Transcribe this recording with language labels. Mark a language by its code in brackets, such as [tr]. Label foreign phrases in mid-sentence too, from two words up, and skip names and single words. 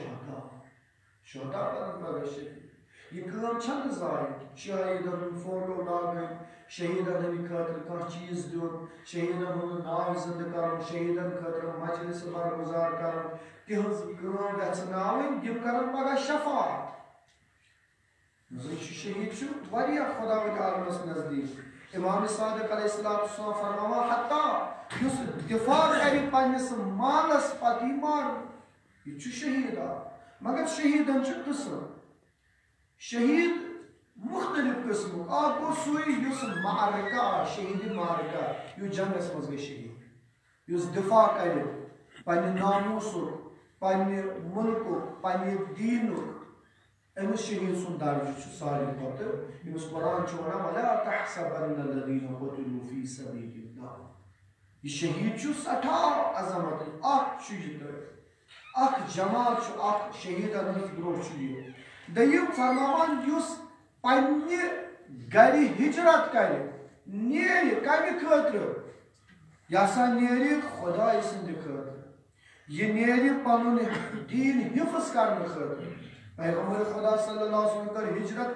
[ks] شہداء کرن پگہ شفاعت یہ کام چھن ضائع شہیدن ہند فوٹو لاگن شہیدن ہند خاطر کانٛہہ چیز دیُن شہیدن ہُنٛد ناو زندٕ کرُن شہیدن خاطر مجلس برگزار کرُن تہنٛز کٲم گژھناوٕنۍ یِم کرن پگاہ شفاعت زن شہید چھُ واریاہ خدا عالمس نزدیک امام صادق [ar] علیہ السلام [ks] فرماوان حتیٰ یُس دفاع کرِ پننس مالس پتہٕ یی مارنہٕ یہِ چھُ شہید مگر شہیدن چھُ قٕسم شہید مختلف قسم اکھ گوٚو سُے یُس معرکہ شہید معرکہ یُس جنگس منٛز گژھِ شہید یُس دفاع کرِ پننہِ ناموسُک پننہِ مُلکُک پننہِ دیٖنُک أمِس شہید سُنٛد درجہٕ چھُ ساروی کھۄتہٕ ییٚمِس قرآن چھُ ونان [ar] وَلَا تَحْسَبَنَّ الَّذِينَ قُتِلُوا فِي سَبِيلِ اللَّهِ [ks] یہِ شہید چھُ سٮ۪ٹھاہ عظمت اکھ چھُ یہِ تہٕ اکھ جماعت چھُ اکھ شہیدن ہٕنٛدِس برونٛہہ چھُ یہِ دٔیِم فرماوان یُس پننہِ گرِ ہجرت کرِ نیرِ کمہِ خٲطرٕ یہِ ہسا نیرِ خۄداے سٕنٛدِ خٲطرٕ یہِ نیرِ پنُن دیٖن حِفظ کرنہٕ خٲطرٕ پیغمبر خدا [ar] صلی اللہ علیہ وسلم [ks] کٔر ہجرت